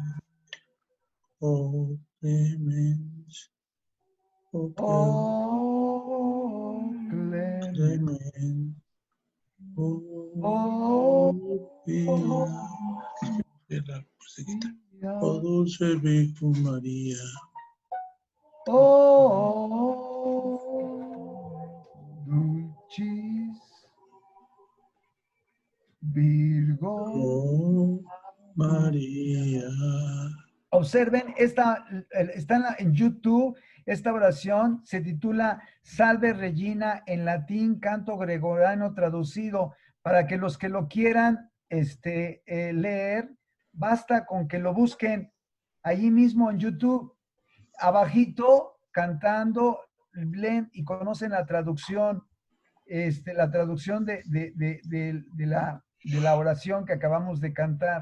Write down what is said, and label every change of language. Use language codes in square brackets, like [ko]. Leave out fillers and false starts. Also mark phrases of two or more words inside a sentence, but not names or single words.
[la] O clemens, o clemens, o pia, [es] o dulce Virgen María. [la] Dulcis Virgo María. [es] Observen, está en YouTube, esta oración se titula Salve Regina en latín, canto gregoriano traducido. Para que los que lo quieran leer, basta con que lo busquen allí mismo en YouTube, abajito, cantando, leen y conocen la traducción, de la oración que acabamos de cantar.